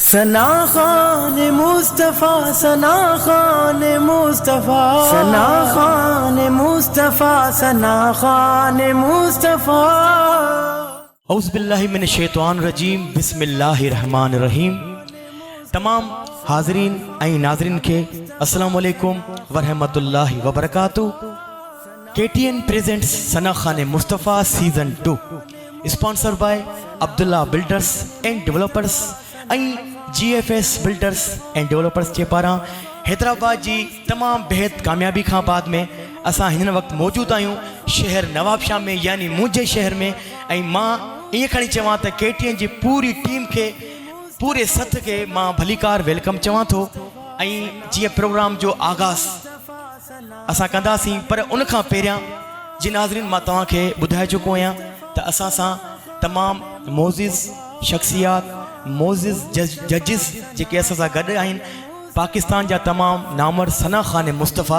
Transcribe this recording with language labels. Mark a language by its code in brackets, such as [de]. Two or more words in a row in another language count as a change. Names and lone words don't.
[sd] सना खान मुस्तफ़ा, सना खान मुस्तफ़ा, सना खान मुस्तफ़ा, सना खान मुस्तफ़ा। [ar] أعوذ بالله من الشيطان الرجيم، بسم الله الرحمن الرحيم. [sd] तमाम हाज़रीन ऐं नाज़रीन के [ar] السلام عليكم ورحمة الله وبركاته. [sd] KTN प्रेजेंट्स सना खान मुस्तफ़ा [en] season 2 sponsor by [sd] अब्दुल्ला बिल्डर्स एंड डेवलपर्स ऐं GFS बिल्डर्स एंड डेवलपर्स के पारां हैदराबाद जी तमाम बेहद कामयाबी खां बाद में असां हिन वक्त मौजूद आहियूं शहर नवाबशाह में, यानी मुंहिंजे शहर में। ऐं मां ईअं खणी चवां त KTN जी पूरी टीम के, पूरे सथ के मां भलीकार वेलकम चवां थो। ऐं जीअं प्रोग्राम जो आगाज़ असां कंदासीं, पर उन खां पहिरियां जी नाज़रीन मां तव्हांखे ॿुधाए चुको आहियां त असां सां तमामु मोज़िज़ शख़्सियात, मोज़िज़ जजिस जेके असां सां गॾु आहिनि, पाकिस्तान जा तमामु नामवर सना खान मुस्तफ़ा।